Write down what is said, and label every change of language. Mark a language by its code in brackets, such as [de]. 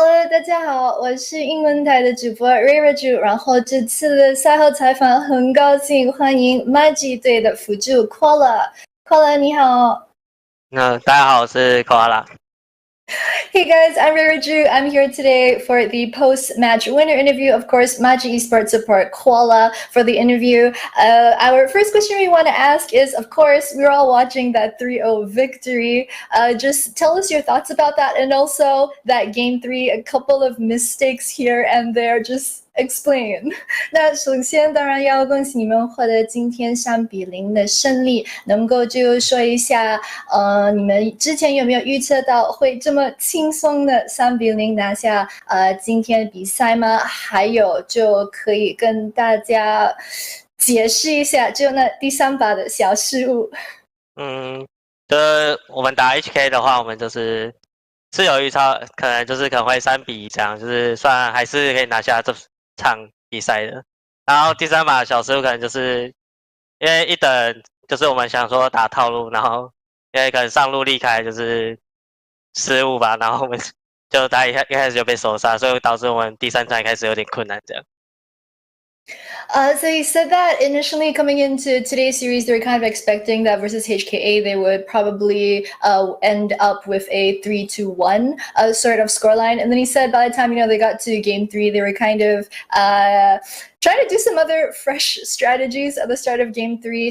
[zh] 大家好，我是英文台的主播 Rira 然后这次的赛后采访很高兴欢迎 Maggi 队的辅助 Koala 你好。大家好，我是 Koala。 [en] Hey guys, I'm Rira I'm here today for the post-match winner interview. Of course, Maggi Esports support Koala for the interview. Our first question we want to ask is, of course, we're all watching that 3-0 victory. Just tell us your thoughts about that, and also that Game 3, a couple of mistakes here and there. Just explain. [zh] 那首先当然要恭喜你们获得今天3-0的胜利，能够就说一下你们之前有没有预测到会这么轻松的3-0拿下今天的比赛吗？还有就可以跟大家解释一下就那第3把的小失误。就是我们打 HK 的话，我们就是有预测可能会3-1这样，就是算还是可以拿下这场比赛的。然后第3把小失误可能就是因为一等就是我们想说打套路，然后因为可能上路离开就是失误吧，然后我们就他一开始就被手杀，所以导致我们第3场一开始有点困难这样。 [en] So you said that initially coming into today's series, they were kind of expecting that versus HKA, they would probably end up with a 3-1 sort of scoreline. And then he said by the time, they got to game 3, they were kind of trying to do some other fresh strategies at the start of game 3.